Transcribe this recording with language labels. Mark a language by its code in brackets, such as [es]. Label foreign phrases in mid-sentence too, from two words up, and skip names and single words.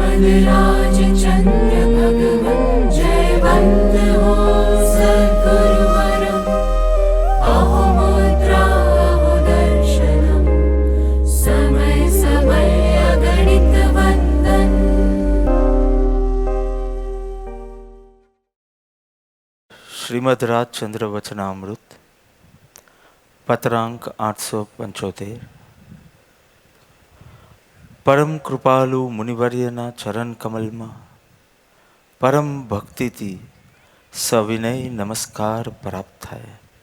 [hi] श्रीमद् राजचंद्र भगवन जयवंत हो सद्गुरुवर अहो मुद्रा अहो दर्शनम समय समय अगणित वंदन। [gu] શ્રીમદ રાજચંદ્ર વચનામૃત પત્રાંક 875। પરમ કૃપાલુ મુનિવર્યના ચરણ કમલમાં પરમ ભક્તિથી સવિનય નમસ્કાર પ્રાપ્ત થાય।